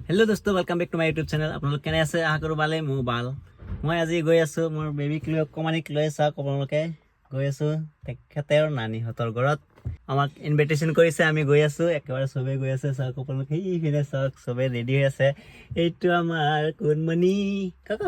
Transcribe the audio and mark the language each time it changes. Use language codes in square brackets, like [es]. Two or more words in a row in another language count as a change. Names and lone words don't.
[en] हेलो दोस्तों, welcome back to my YouTube channel. [as] আপোনালোক কেনে আছে? আশা কৰো ভালে। মোৰ ভাল। মই আজি গৈ আছো মোৰ বেবিক লৈ অকমানিক লৈ চাওক। আপোনালোকে গৈ আছো তেখেতৰ নানীহঁতৰ ঘৰত। আমাক ইনভিটেশ্যন কৰিছে, আমি গৈ আছো। একেবাৰে চবে গৈ আছে চাওক। আপোনালোকে এইফালে চাওক, চবে ৰেডি হৈ আছে। এইটো আমাৰ কোনমণি কাকা।